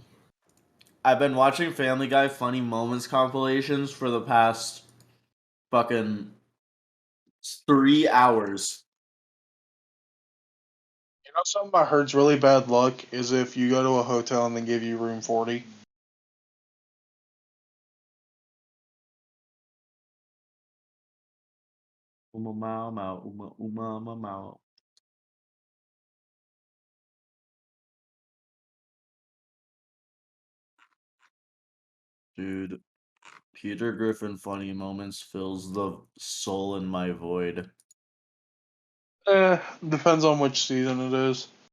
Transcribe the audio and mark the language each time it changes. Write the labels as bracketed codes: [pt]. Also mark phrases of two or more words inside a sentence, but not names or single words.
[en] I've been watching Family Guy funny moments compilations for the past fucking 3 hours. You know something I heard's really bad luck is if you go to a hotel and they give you room 40. Uma mau mau, uma ma mau. Dude, Peter Griffin funny moments fills the soul in my void. Depends on which season it is.